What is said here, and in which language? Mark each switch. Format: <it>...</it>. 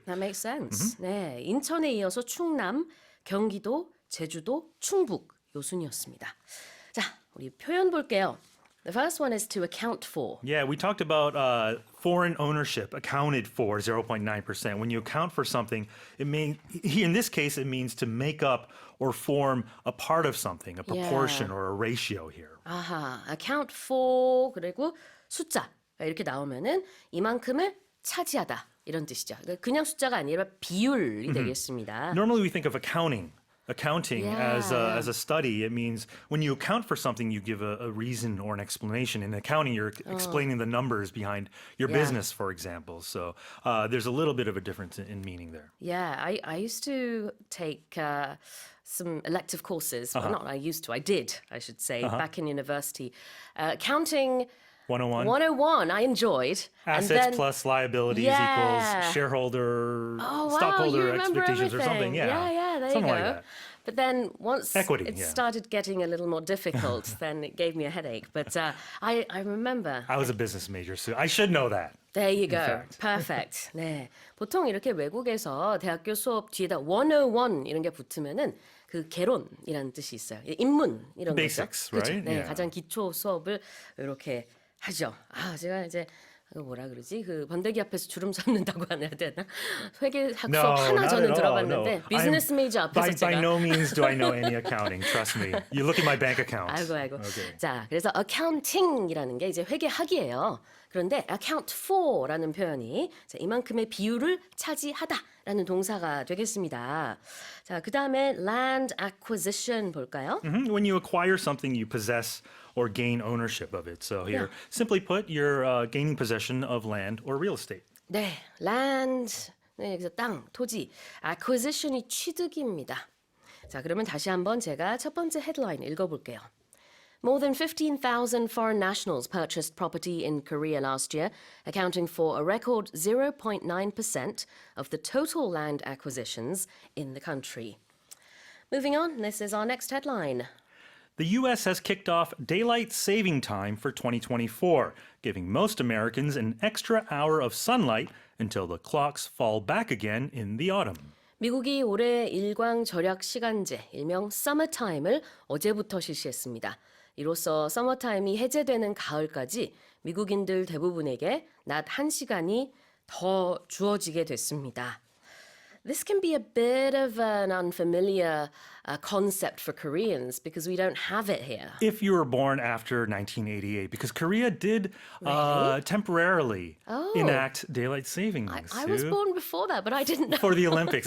<en>That makes sense.</en> <ko>네, 인천에 이어서 충남, 경기도, 제주도, 충북 요 순이었습니다. 자, 우리 표현 볼게요.</ko> <en>The first one is to account for. Yeah, we talked about foreign ownership accounted for 0.9%. When you account for something, in this case, it means to make up or form a part of something, a proportion or a ratio here.</en> <ko>아하, account for 그리고 숫자 이렇게 나오면은 이만큼을 차지하다 이런 뜻이죠. 그냥 숫자가 아니라 비율이 되겠습니다.</ko> <en>Normally we think of accounting as a study. It means when you account for something, you give a reason or an explanation. In accounting, you're explaining the numbers behind your business, for example. So there's a little bit of a difference in meaning there. Yeah, I used to take some elective courses. Well, not I used to, I did, I should say, back in university. Accounting 101. 101, I enjoyed. Assets plus liabilities equals shareholder, stockholder expectations or something. Yeah, there something you go. like that. But then once Equity, it started getting a little more difficult, then it gave me a headache. But I remember. I was a business major, so I should know that. There you go. Perfect.</en> <ko>네. 보통 이렇게 외국에서 대학교 수업 뒤에다 101 이런 게 붙으면은 그 개론이라는 뜻이 있어요. 인문 이런 거죠.</ko> <en>Basics,</en> <ko>그렇죠?</ko> <en>right?</en> <ko>네, 가장 기초 수업을 이렇게 하죠. 제가 이제 뭐라 그러지? 그 번데기 앞에서 주름 잡는다고 해야 되나? 회계학 수업 하나 저는 들어봤는데 비즈니스 메이저 앞에서 제가</ko> <en>By no means do I know any accounting. Trust me. You look at my bank accounts.</en> <ko>아이고.</ko> <en>Okay.</en> <ko>자, 그래서 accounting이라는 게 이제 회계학이에요. 그런데 account for라는 표현이 이만큼의 비율을 차지하다라는 동사가 되겠습니다. 자, 그 다음에 land acquisition 볼까요?</ko> <en>When you acquire something, you possess or gain ownership of it. So here, simply put, you're gaining possession of land or real estate.</en> <ko>네, land, 네, 여기서 땅, 토지, acquisition이 취득입니다. 자, 그러면 다시 한번 제가 첫 번째 헤드라인 읽어볼게요.</ko> <en>More than 15,000 foreign nationals purchased property in Korea last year, accounting for a record 0.9% of the total land acquisitions in the country. Moving on, this is our next headline. The U.S. has kicked off daylight saving time for 2024, giving most Americans an extra hour of sunlight until the clocks fall back again in the autumn.</en> <ko>미국이 올해 일광 절약 시간제, 일명 서머타임을 어제부터 실시했습니다. 이로써 서머타임이 해제되는 가을까지 미국인들 대부분에게 낮 1시간이 더 주어지게 됐습니다.</ko> <en>This can be a bit of an unfamiliar concept for Koreans because we don't have it here. If you were born after 1988, because Korea did temporarily enact daylight savings. I was born before that, but I didn't know. For the Olympics.</en>